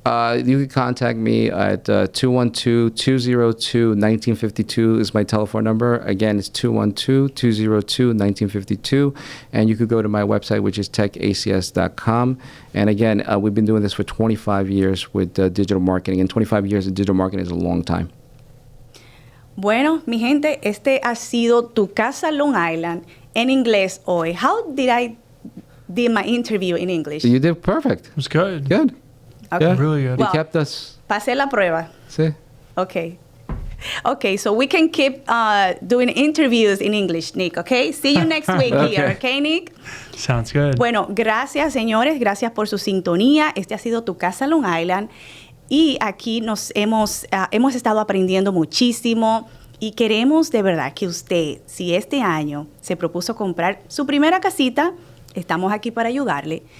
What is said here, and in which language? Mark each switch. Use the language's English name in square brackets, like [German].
[English] You can contact me at 212-202-1952 is my telephone number. Again, it's 212-202-1952. And you could go to my website, which is techacs.com. And again, we've been doing this for 25 years with digital marketing. And 25 years of digital marketing is a long time. [Spanish] Bueno, mi gente, este ha sido Tu Casa Long Island en inglés hoy. [English] How did I did my interview in English? You did perfect. It was good. Good. Okay. Yeah. Really good. You kept us. [Spanish] Pasé la prueba. Sí. [English] Okay. Okay, so we can keep doing interviews in English, Nick, okay? See you next week here, okay, Nick? Sounds good. [Spanish] Bueno, gracias, señores. Gracias por su sintonía. Este ha sido Tu Casa Long Island. Y aquí nos hemos estado aprendiendo muchísimo. Y queremos de verdad que usted, si este año se propuso comprar su primera casita, estamos aquí para ayudarle.